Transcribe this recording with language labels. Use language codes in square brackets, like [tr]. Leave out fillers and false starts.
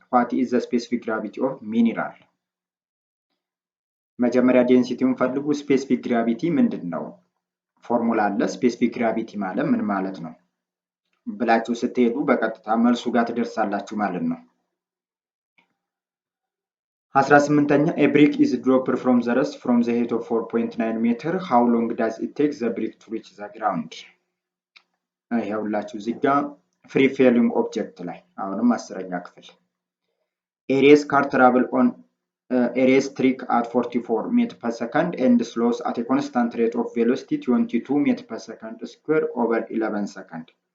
[en] What is the specific gravity of mineral? [am] መጀመሪያ ዴንሲቲውን ፈልጉ። ስፔሲፊክ ግራቪቲ ምንድነው? ፎርሙላ አለ። ስፔሲፊክ ግራቪቲ ማለት ምን ማለት ነው ብላችሁ ስትሄዱ በቀጥታ መልሱ ጋር ትደርሳላችሁ ማለት ነው። 18ኛ [en] a brick is dropped from the rest from the height of 4.9 meter. How long does it take the brick to reach the ground? [am] ይኸውላችሁ እዚህ ጋር ፍሪ ፌሊንግ ኦብጀክት ላይ አሁንም 10ኛ ክፍል [en] a race car travel on a race track at 44 meters per second and slows at a constant rate of velocity 22 meters per second square over 11 seconds.